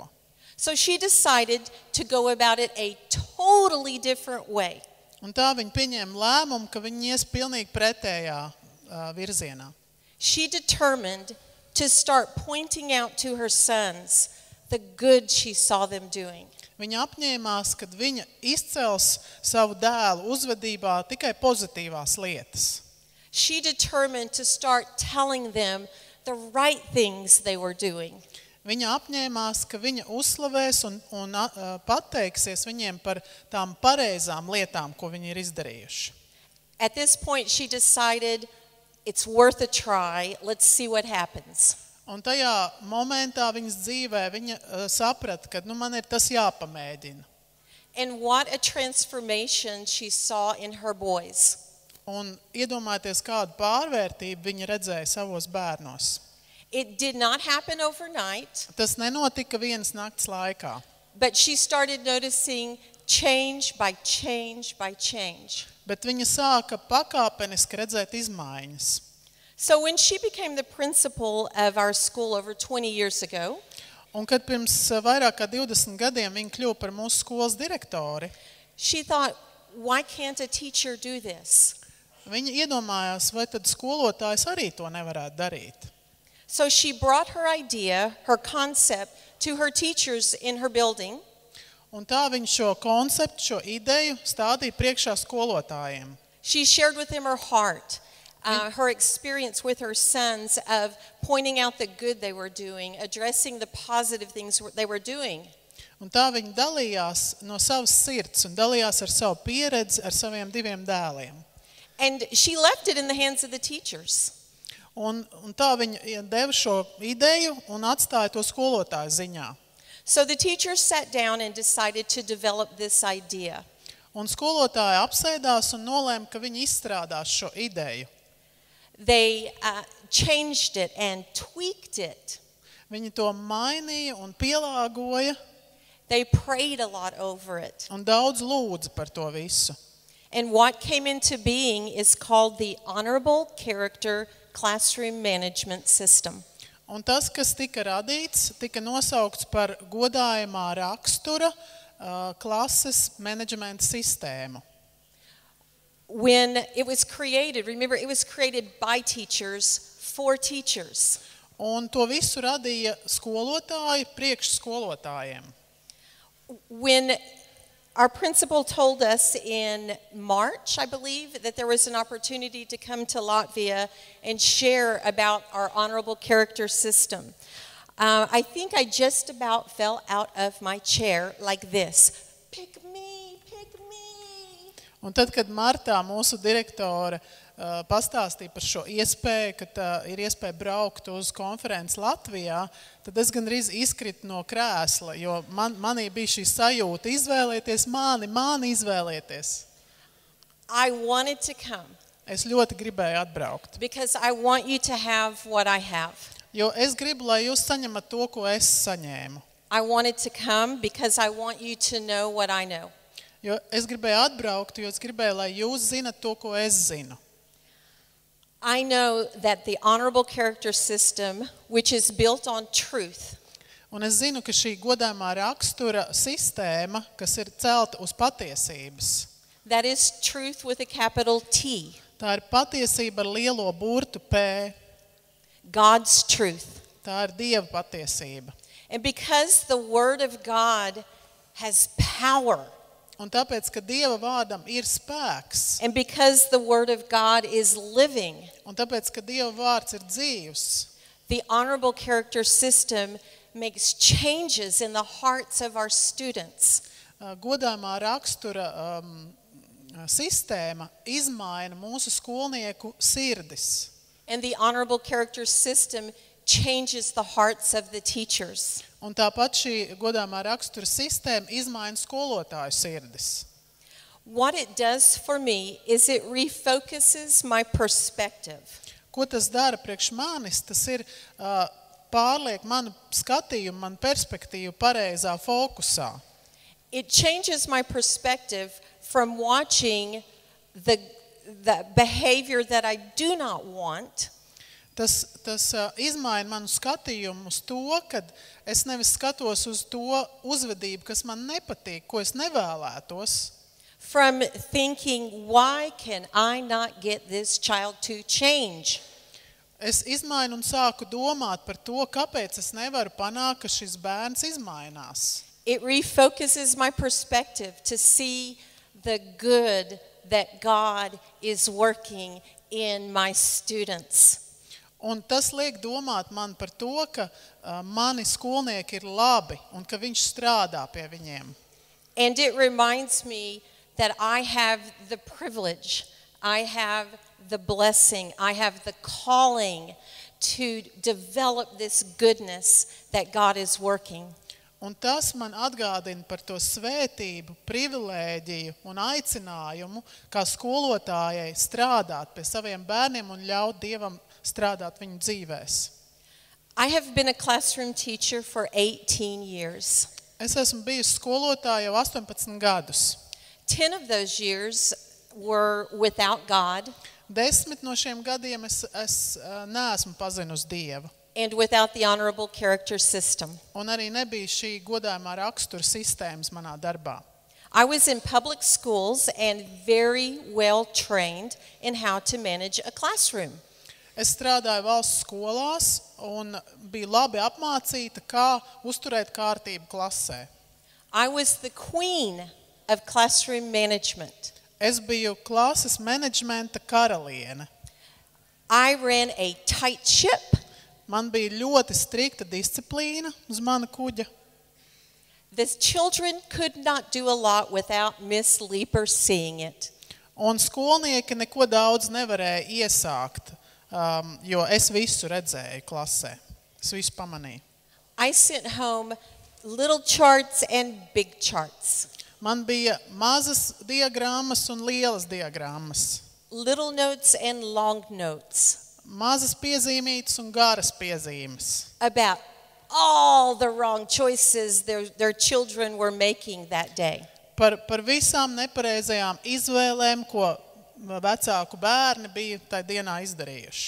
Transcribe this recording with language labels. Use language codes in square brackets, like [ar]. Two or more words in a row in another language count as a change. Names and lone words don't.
[en] So she decided to go about it a totally different way. [lv] Un tā viņa pieņēma lēmumu, ka viņa ies pilnīgi pretējā virzienā. [en] She determined to start pointing out to her sons the good she saw them doing. [lv] Viņa apņēmās, ka viņa izcels savu dēlu uzvedībā tikai pozitīvās lietas. [en] She determined to start telling them the right things they were doing. [lv] Viņa apņēmās, ka viņa uzslavēs un pateiksies viņiem par tām pareizām lietām, ko viņi ir izdarījuši. [en] At this point, she decided it's worth a try. Let's see what happens. [lv] Un tajā momentā viņas dzīvē viņa saprata, ka man ir tas jāpamēģina. [en] And what a transformation she saw in her boys. [lv] Un iedomājieties, kādu pārvērtību viņa redzēja savos bērnos. [en] It did not happen overnight, [lv] Tas nenotika vienas nakts laikā, [en] but she started noticing change by change by change. [lv] bet viņa sāka pakāpeniski redzēt izmaiņas. [en] So when she became the principal of our school over 20 years ago, [lv] Un kad pirms vairāk kā 20 gadiem viņa kļuva par mūsu skolas direktori, [en] she thought, why can't a teacher do this? [lv] viņa iedomājās, vai tad skolotājs arī to nevarētu darīt. [en] So she brought her idea, her concept, to her teachers in her building. [lv] Un tā viņa šo konceptu, šo ideju stādīja priekšā skolotājiem. [en] She shared with them her heart, her experience with her sons of pointing out the good they were doing, addressing the positive things they were doing. [lv] Un tā viņa dalījās no savas sirds un dalījās ar savu pieredzi ar saviem 2 dēliem. [en] And she left it in the hands of the teachers. [lv] Un tā viņa deva šo ideju un atstāja to skolotāju ziņā. [en] So the teachers sat down and decided to develop this idea. [lv] Un skolotāji apsēdās un nolēma, ka viņi izstrādās šo ideju. [en] They changed it and tweaked it. [lv] Viņi to mainīja un pielāgoja [en] They prayed a lot over it. [lv] un daudz lūdza par to visu. [en] And what came into being is called the Honorable Character Classroom Management System. [lv] Un tas, kas tika radīts, tika nosaukts par godājumā rakstura klases menedžmenta sistēmu. [en] when it was created, remember, it was created by teachers for teachers. [lv] Un to visu radīja skolotāji priekš skolotājiem. [en] When our principal told us in March, I believe, that there was an opportunity to come to Latvia and share about our honorable character system. I think I just about fell out of my chair like this. Pick me, pick me. [lv] Un tad, kad martā mūsu direktore pastāstīja par šo iespēju, ka ir iespēja braukt uz konferenci Latvijā, tad es gandrīz izkritu no krēsla, jo manī bija šī sajūta izvēlēties mani izvēlēties. [en] I wanted to come. [lv] Es ļoti gribēju atbraukt. [en] Because I want you to have what I have. [lv] Jo es gribu, lai jūs saņemat to, ko es saņēmu. [en] I wanted to come because I want you to know what I know. [lv] Jo es gribēju atbraukt, jo es gribēju, lai jūs zinat to, ko es zinu. [en] I know that the honorable character system, which is built on truth, [lv] Un es zinu, ka šī godāmā rakstura sistēma, kas ir celta uz patiesības, [en] that is truth with a capital T, [lv] tā ir patiesība ar lielo burtu P, [en] God's truth. [lv] tā ir Dieva patiesība. [en] And because the Word of God has power, [lv] Un tāpēc, ka Dieva vārdam ir spēks, [en] and because the Word of God is living, [lv] un tāpēc, ka Dieva vārds ir dzīvs, [en] the honorable character system makes changes in the hearts of our students. [lv] godāmā rakstura sistēma izmaina mūsu skolnieku sirdis. [en] And the honorable character system changes the hearts of the teachers. [lv] Un tāpat šī godāmā rakstura sistēma izmaina skolotāju sirdis. [en] What it does for me is it refocuses my perspective. [lv] Ko tas dara priekš manis? Tas ir pārliek manu skatījumu, manu perspektīvu pareizā fokusā. [en] It changes my perspective from watching the behavior that I do not want. [lv] Tas izmaina manu skatījumu uz to, kad es nevis skatos uz to uzvedību, kas man nepatīk, ko es nevēlētos. [en] From thinking, why can I not get this child to change? [lv] Es izmainu un sāku domāt par to, kāpēc es nevaru panākt, ka šis bērns izmainās. [en] It refocuses my perspective to see the good that God is working in my students. [lv] Un tas liek domāt man par to, ka mani skolnieki ir labi un ka viņš strādā pie viņiem. [en] And it reminds me that I have the privilege, I have the blessing, I have the calling to develop this goodness that God is working. [lv] Un tas man atgādina par to svētību, privilēģiju un aicinājumu, kā skolotājai strādāt pie saviem bērniem un ļaut Dievam strādāt viņu dzīvēs. [en] I have been a classroom teacher for 18 years. [lv] Es esmu bijusi skolotāja jau 18 gadus. [en] 10 of those years were without God [lv] 10 no šiem gadiem es neesmu pazinusi Dievu. [en] and without the honorable character system. [lv] Un arī nebija šī godājumā rakstura sistēmas manā darbā. [en] I was in public schools and very well trained in how to manage a classroom. [lv] Es strādāju valsts skolās un biju labi apmācīta, kā uzturēt kārtību klasē. [en] I was the queen of classroom management. [lv] Es biju klases menedžmenta karaliene. [en] I ran a tight ship. [lv] Man bija ļoti strikta disciplīna uz mana kuģa. [en] The children could not do a lot without Miss Leeper seeing it. [lv] Un skolnieki neko daudz nevarēja iesākt, jo es visu redzēju klasē. Es visu pamanīju. [en] I sent home little charts and big charts, [lv] Man bija mazas diagrammas un lielas diagrammas. [en] little notes and long notes [lv] Mazas piezīmītas un garas piezīmes. [en] about all the wrong choices their children were making that day. [lv] Par visām nepareizajām izvēlēm, ko vecāku bērni bija tajā dienā izdarījuši.